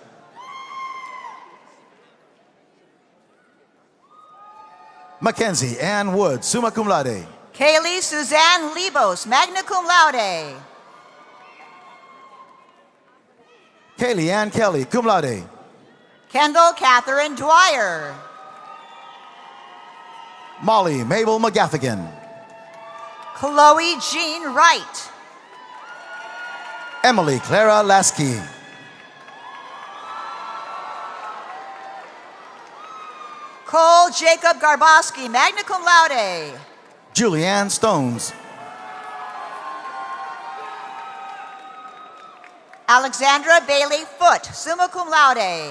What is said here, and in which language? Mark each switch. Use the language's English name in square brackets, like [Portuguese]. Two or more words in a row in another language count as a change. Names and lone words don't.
[English] Mackenzie Ann Wood, [Latin] summa cum laude. [English] Kaylee Suzanne Lebos, [Latin] magna cum laude. [English] Kaylee Ann Kelly, [Latin] cum laude. [English] Kendall Catherine Dwyer. Molly Mabel McGaffigan. Chloe Jean Wright. Emily Clara Lasky. Cole Jacob Garboski, [Latin] magna cum laude. [English] Julianne Stones. Alexandra Bailey Foote, [Latin] summa cum laude.